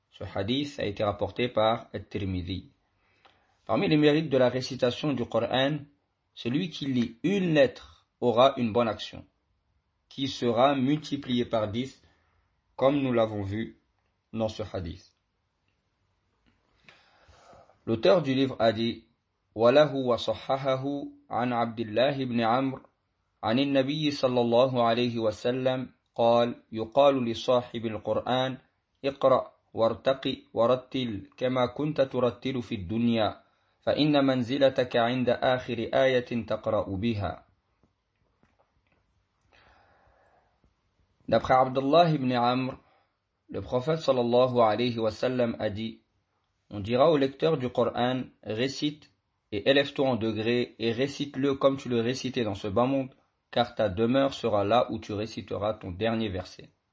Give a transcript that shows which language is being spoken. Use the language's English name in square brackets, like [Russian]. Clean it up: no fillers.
[French] Ce hadith a été rapporté par At-Tirmidhi. Parmi les mérites de la récitation du Coran, celui qui lit une lettre aura une bonne action, qui sera multipliée par 10, comme nous l'avons vu dans ce hadith. L'auteur du livre a dit: [Arabic] وله وصححه عن عبد الله بن عمرو عن النبي صلى الله عليه وسلم قال يقال لصاحب القرآن اقرأ وارتقي ورتل كما كنت ترتل في الدنيا فإن منزلتك عند آخر آية تقرأ بها. [French] D'après عبد الله بن عمرو, le prophète صلى الله عليه وسلم a dit: on dira au lecteur du Coran, récite et élève-toi en degré et récite-le comme tu le récitais dans ce bas monde, car ta demeure sera là où tu réciteras ton dernier verset.